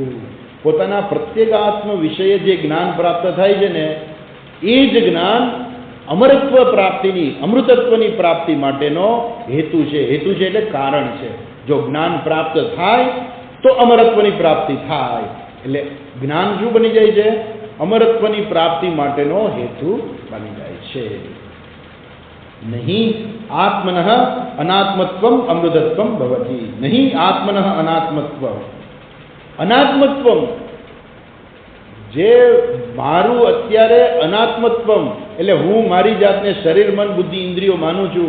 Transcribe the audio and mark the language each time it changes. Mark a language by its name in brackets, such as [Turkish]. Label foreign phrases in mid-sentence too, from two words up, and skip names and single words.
[Gujarati] પોતાના પ્રત્યેગાત્મ વિષય જે જ્ઞાન પ્રાપ્ત થાય છે ને, એ જ જ્ઞાન અમરત્વ પ્રાપ્તિની, અમૃતત્વની પ્રાપ્તિ માટેનો હેતુ છે. હેતુ છે એટલે કારણ છે. જો જ્ઞાન પ્રાપ્ત થાય તો અમરત્વની પ્રાપ્તિ થાય. એટલે જ્ઞાન શું બની જાય છે? અમરત્વની પ્રાપ્તિ માટેનો હેતુ બની જાય છે. [Sanskrit] नहीं आत्मनः अनात्मत्वम अमृतत्वम भवति। नहीं आत्मनः अनात्मत्वम, अनात्मत्वम [Gujarati] જે મારું અત્યારે अनात्मत्वम એટલે હું મારી જાતને શરીર મન બુદ્ધિ ઇન્દ્રિયો માનું છું।